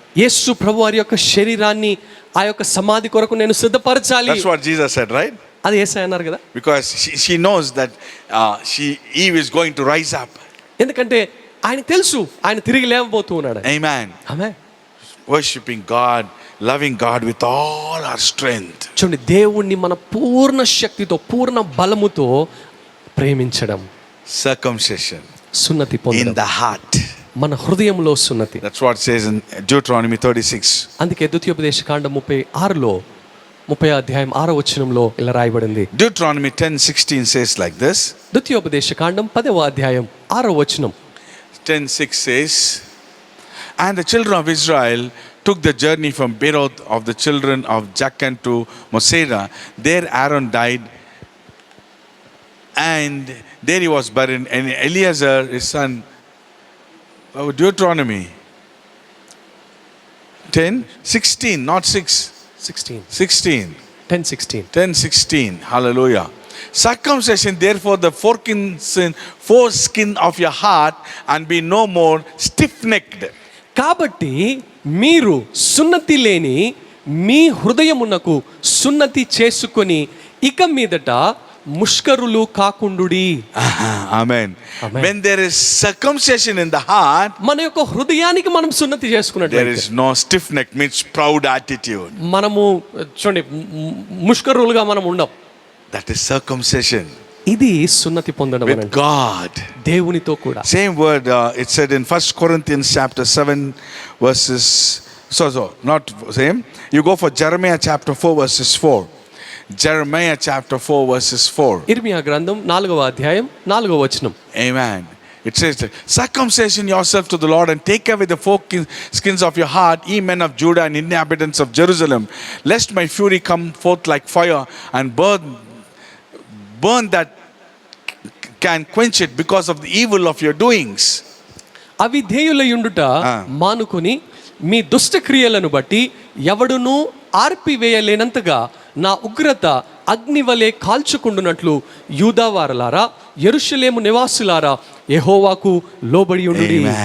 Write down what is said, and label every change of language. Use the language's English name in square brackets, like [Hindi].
[Telugu] యేసు ప్రభువారి యొక్క శరీరాన్ని ఆ యొక్క సమాధి కొరకు నేను సిద్ధపరచాలి. [English] That's what Jesus said, right? [Telugu] అది యేసయ్య అన్నారు కదా. [English] Because she knows that Eve is going to rise up. [Telugu] ఎందుకంటే ఆయనకు తెలుసు ఆయన తిరిగి లేవబోతూ ఉన్నాడు. [English] Amen. [Telugu] Amen. [English] Worshiping God, loving God with all our strength. [Telugu] చూడండి, దేవుణ్ణి మన పూర్ణ శక్తితో, పూర్ణ బలముతో ప్రేమించడం. [English] Circumcision [Telugu] సున్నతి [English] in [Telugu] పొందడం [English] the heart. [Telugu] మన హృదయంలో సున్నతి. [English] That's what it says in Deuteronomy 36. [Telugu] అందుకే ద్వితీయోపదేశ కాండం 36లో 30వ అధ్యాయం 6వ వచనంలో ఇలా రాయబడింది. [English] Deuteronomy 10:16 says like this. [Telugu] ద్వితీయోపదేశ కాండం 10వ అధ్యాయం 6వ వచనం. [English] 10:6 says, "And the children of Israel took the journey from Beeroth of the children of Jachan to Mosera. There Aaron died, and there he was buried. And Eleazar his son." Deuteronomy 10:16, not 6. 16. 16. 10:16. 10:16. Hallelujah. "Circumcision therefore the foreskin of your heart, and be no more stiff-necked." [Telugu] కాబట్టి మీరు సున్నతి లేని మీ హృదయమునకు సున్నతి చేసుకొని ఇక మీదట ముష్కరులు కాకుండుడి. [English] Amen. When there is circumcision in the heart, [Telugu] మన యొక్క హృదయానికి మనం సున్నతి [English] there [Telugu] చేసుకున్నట్లయితే [English] is no stiff neck, means proud attitude. [Telugu] మనము చూడండి ముష్కరులుగా మనం ఉండం. [English] That is circumcision [Telugu] ఇది సున్నతి పొందడం [English] with God. [Telugu] దేవునితో కూడా. [English] Same word it said in 1 Corinthians chapter 7 verses, not same. You go for Jeremiah chapter 4 verses 4. Jeremiah chapter 4 verses 4. [Telugu] ఇర్మియా గ్రంథం 4వ అధ్యాయం 4వ వచనం. [English] Amen. It says, circumcision yourself to the Lord and take away the skins of your heart, ye men of Judah and inhabitants of Jerusalem, lest my fury come forth like fire and burn that can quench it because of the evil of your doings. [Telugu] అవిధేయులయుండుట మానుకొని మీ దుష్ట క్రియలను బట్టి ఎవడును ఆర్పివేయలేనంతగా నా ఉగ్రత అగ్నివలే కాల్చుకుండునట్లు యూదావారలారా యెరూషలేము నివాసులారా యెహోవాకు లోబడి ఉండుడి.